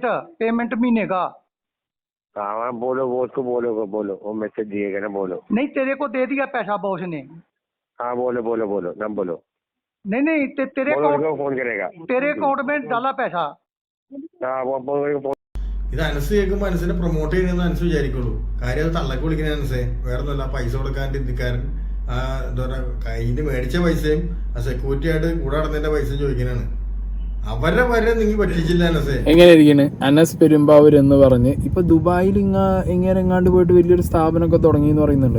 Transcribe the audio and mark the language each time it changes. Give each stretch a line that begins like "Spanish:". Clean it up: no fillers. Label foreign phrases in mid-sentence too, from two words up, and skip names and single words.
Hindi: पेमेंट महीने का। हाँ बोलो, वो उसको बोलो वो मैसेज दिएगा ना, बोलो। नहीं, तेरे को दे दिया पैसा बॉस ने। हाँ बोलो बोलो बोलो नाम बोलो। नहीं तेरे फोन करेगा, तेरे अकाउंट में डाला पैसा। हाँ वो फोन।
Malayalam: ഇത് അനസ് കേൾക്കുമ്പോൾ അനസിനെ പ്രൊമോട്ട് ചെയ്യണമെന്ന് അനസ് വിചാരിക്കുള്ളൂ. കാര്യം അത് തള്ളക്ക് വിളിക്കുന്ന അനസേ വേറെ ഒന്നുമല്ല. പൈസ കൊടുക്കാൻ ഇന്ത്യക്കാരൻ എന്താ പറയുക, കയ്യിൽ മേടിച്ച പൈസയും ആ സെക്യൂരിറ്റി ആയിട്ട് കൂടെ നടന്നതിന്റെ പൈസയും ചോദിക്കാനാണ്. അവരെ വരെ നിങ്ങൾ പറ്റിച്ചില്ല അനസേ. എങ്ങനെ ഇരിക്കണ് അനസ് പെരുമ്പാവൂർ എന്ന് പറഞ്ഞ് ഇപ്പൊ ദുബായിൽ ഇങ്ങനെ എങ്ങാണ്ട് പോയിട്ട് വലിയൊരു സ്ഥാപനമൊക്കെ തുടങ്ങി എന്ന് പറയുന്നുണ്ട്.